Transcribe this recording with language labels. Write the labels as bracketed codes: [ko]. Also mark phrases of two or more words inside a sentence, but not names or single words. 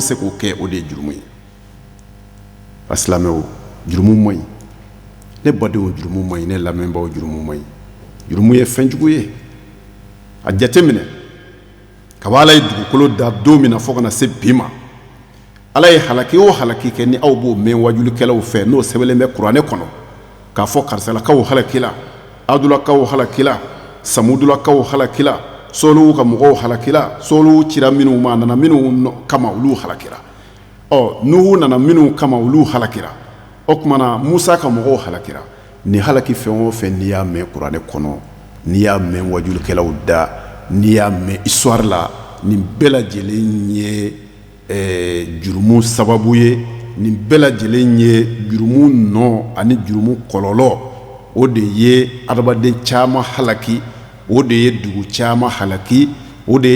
[bm] se k'o kɛ o de ye jurumu ye a silamɛw jurumu man ɲi ne badenw jurumu man ɲi ne lamɛnbaaw jurumu man ɲi jurumu ye fɛn jugu ye a jateminɛ kab'a ala ye dugukolo da don min na fo kana se bi ma ala ye halaki o halaki kɛ ni aw b'o mɛn wajulikɛlaw fɛ n'o sɛbɛnlen bɛ kuranɛ kɔnɔ k'a fɔ karisalakaw halakila adulakaw halakila samudulakaw halakila soluw ka mɔgɔw halakila soluw cira minnu ma nana minnu kama olu halakira nuhu nana minnu kama olu halakira o kumana musa ka mɔgɔw halakira ni halaki fɛn o fɛn n'i y'a mɛn kuranɛ kɔnɔ n'i y'a mɛn wajulikɛlaw da n'i y'a mɛn histoire la nin bɛɛ lajɛlen ye jurumu sababu ye nin bɛɛ lajɛlen ye jurumu nɔ ani jurumu kɔlɔlɔ o de ye adamaden caman halaki o de ye dugu caman halaki o de